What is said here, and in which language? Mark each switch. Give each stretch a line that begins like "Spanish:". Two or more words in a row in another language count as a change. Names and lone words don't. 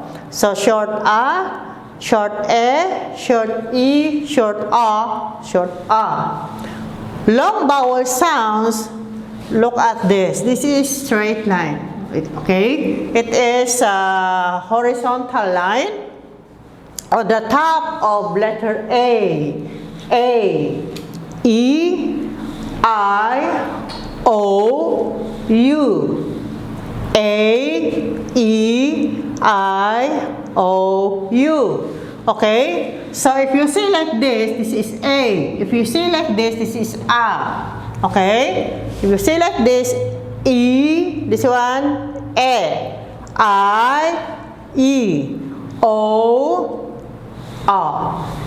English: So short A, short E, short E, short A, short A. Long vowel sounds, look at this. This is straight line. Okay, it is a horizontal line on the top of letter A, E, I, O, U. A, E, I, O, U. Okay? So if you say like this is A. If you say like this is A. Okay? If you say like this, E, this one, A. I, E, O, A.